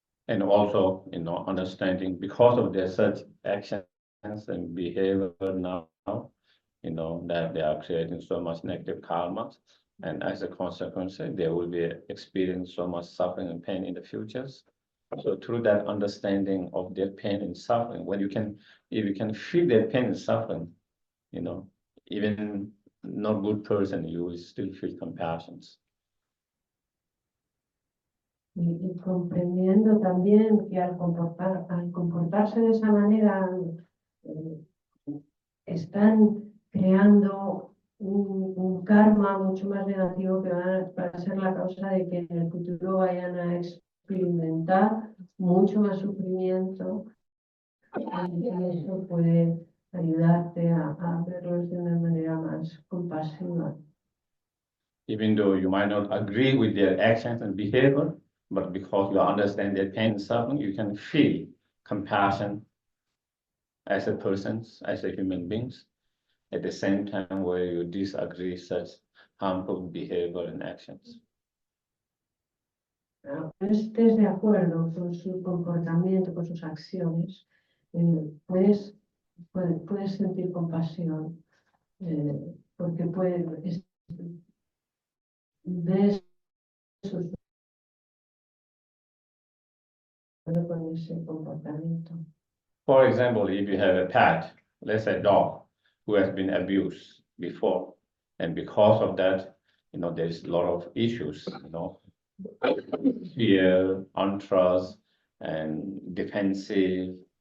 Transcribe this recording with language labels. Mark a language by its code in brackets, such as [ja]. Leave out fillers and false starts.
[en] And also, understanding because of their such actions and behavior now, that they are creating so much negative karma, and as a consequence, they will be experiencing so much suffering and pain in the futures. So through that understanding of their pain and suffering, if you can feel their pain and suffering, even not good person, you will still feel compassion. [es] Y comprendiendo también que al comportarse de esa manera están creando un karma mucho más negativo que va a ser la causa de que en el futuro vayan a experimentar mucho más sufrimiento, y eso puede ayudarte a verlos de una manera más compasiva. [en] Even though you might not agree with their actions and behavior, but because you understand their pain and suffering, you can feel compassion as a person, as a human beings, at the same time where you disagree such harmful behavior and actions. [es] No estés de acuerdo con su comportamiento, con sus acciones, puedes sentir compasión, porque ves sus con ese comportamiento. [en] For example, if you have a pet, let's say dog, who has been abused before, and because of that, there's a lot of issues, fear, untrust, and defensive.